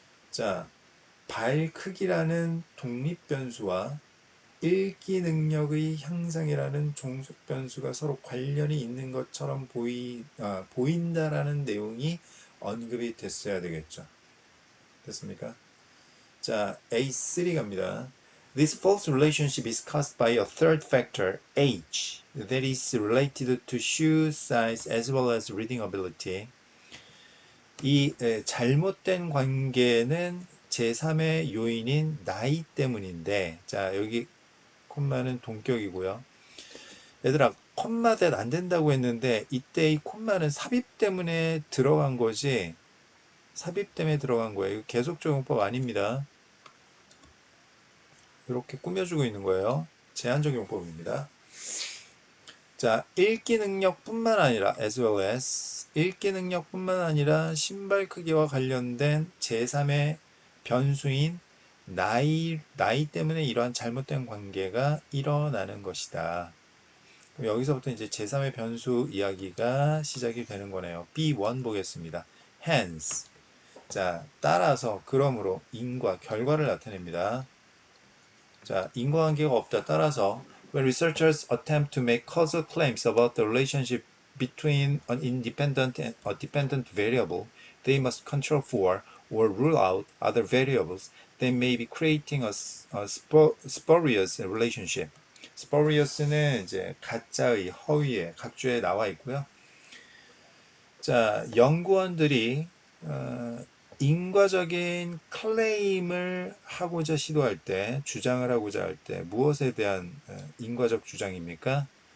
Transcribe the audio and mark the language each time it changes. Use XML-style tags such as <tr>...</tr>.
<ko>자, 발 크기라는 독립변수와 읽기 능력의 향상이라는 종속 변수가 서로 관련이 있는 것처럼 보인다라는 내용이 언급이 됐어야 되겠죠. 됐습니까? 자, A3 갑니다.</ko> <en>This false relationship is caused by a third factor, age, that is related to shoe size as well as reading ability.</en> <ko>이 잘못된 관계는 제3의 요인인 나이 때문인데, 자, 여기 콤마는 동격이고요. 얘들아, 콤마 대 안 된다고 했는데 이때 이 콤마는 삽입 때문에 들어간 거지, 삽입 때문에 들어간 거예요. 계속적 용법 아닙니다. 이렇게 꾸며주고 있는 거예요. 제한적 용법입니다. 자, 읽기 능력뿐만 아니라 as well as 읽기 능력뿐만 아니라 신발 크기와 관련된 제3의 변수인 나이 때문에 이러한 잘못된 관계가 일어나는 것이다. 그럼 여기서부터 이제 제3의 변수 이야기가 시작이 되는 거네요. B1 보겠습니다. hence. 자, 따라서, 그러므로, 인과, 결과를 나타냅니다. 자, 인과관계가 없다.</ko> <en>따라서, when researchers attempt to make causal claims about the relationship between an independent and a dependent variable, they must control for or rule out other variables that may be creating a spurious relationship.</en> <ko>spurious는 이제 가짜의, 허위의, 각주에 나와 있고요. 자, 연구원들이 인과적인 클레임을 하고자 시도할 때, 주장을 하고자 할 때 무엇에 대한 인과적 주장입니까?</ko>